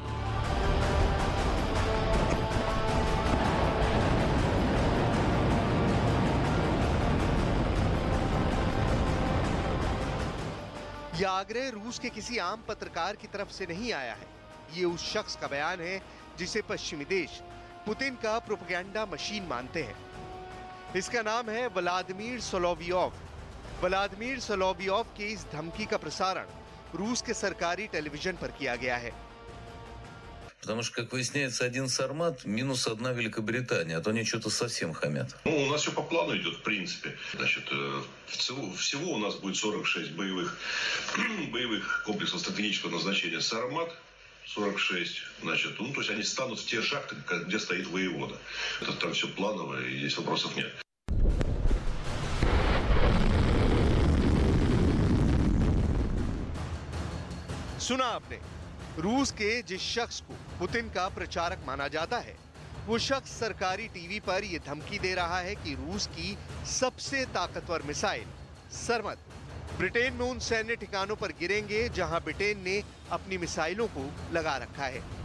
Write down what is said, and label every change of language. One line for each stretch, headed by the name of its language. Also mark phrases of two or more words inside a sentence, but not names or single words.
Hindi: यह आग्रह रूस के किसी आम पत्रकार की तरफ से नहीं आया है। ये उस शख्स का बयान है जिसे पश्चिमी देश पुतिन का
English: propaganda machine
Hindi: मानते हैं। इसका नाम है व्लादिमीर सोलोवियोव। व्लादिमीर सोलोवियोव की इस धमकी का प्रसारण रूस के सरकारी टेलीविजन पर किया गया है।
Russian: Потому что, как выясняется, один Сармат минус одна Великобритания, а то они что-то совсем хамят. Ну, у нас все по плану идет, в принципе. Значит, всего у нас будет 46 боевых комплексов стратегического назначения «Сармат». 46, значит, ну, то есть они станут в те шахты, где стоит воевода. Это там все планово, и здесь вопросов нет.
Hindi: सुना आपने, रूस के जिस शख्स को पुतिन का प्रचारक माना जाता है, वो शख्स सरकारी टीवी पर यह धमकी दे रहा है कि रूस की सबसे ताकतवर मिसाइल सरमत ब्रिटेन में उन सैन्य ठिकानों पर गिरेंगे जहां ब्रिटेन ने अपनी मिसाइलों को लगा रखा है।